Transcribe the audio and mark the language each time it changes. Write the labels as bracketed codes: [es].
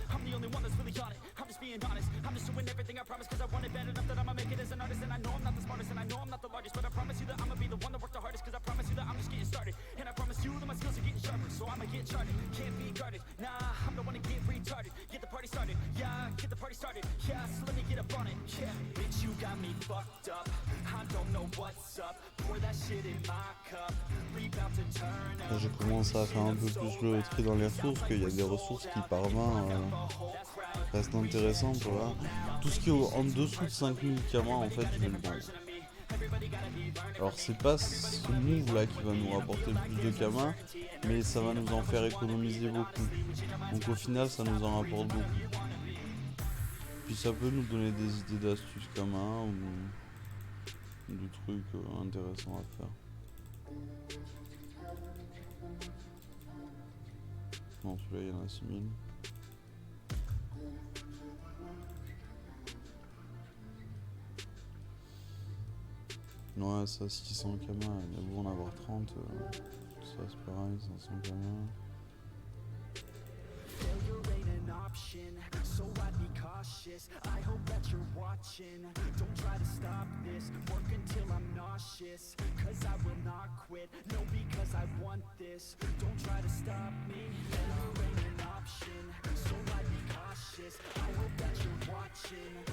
[en] I'm the only one that's really on it. I'm just being honest. I'm just doing everything I promise, cause I want it bad enough that I'ma make it as an artist. And I know I'm not the smartest, and I know I'm not the largest, but I promise you that I'ma be the one that worked the hardest, cause I promise you that I'm just getting started. And I promise you that my skills are getting sharper, so I'ma get charted. Can't be guarded, nah, I'm the one to get retarded. Get the party started, yeah, get the party started. Yeah, so let me get up on it, yeah. Bitch, you got me fucked up. I don't know what's up. Pour that shit in my cup. We about to turn up. [fr] J'ai commencé à faire un peu plus le tri dans les ressources, qu'il y a des ressources qui par 20 restent intéressantes. Voilà. Tout ce qui est en dessous de 5000 kamas, en fait, je vais le vendre. Alors c'est pas ce move là qui va nous rapporter le plus de kamas, mais ça va nous en faire économiser beaucoup. Donc au final ça nous en rapporte beaucoup. Puis ça peut nous donner des idées d'astuces kamas ou de trucs intéressants à faire. Non, celui-là il y en a 6000. Ouais, ça 600 kamas, il y a beau en avoir 30, ça c'est pareil, 500 kamas. [en] Failure ain't an option, so I'd be cautious. I hope that you're watching. watching. Don't try to stop this, work until I'm nauseous, cause I will not quit, no, because I want this. Don't try to stop me, never ain't an option, so I be cautious, I hope that you're watching.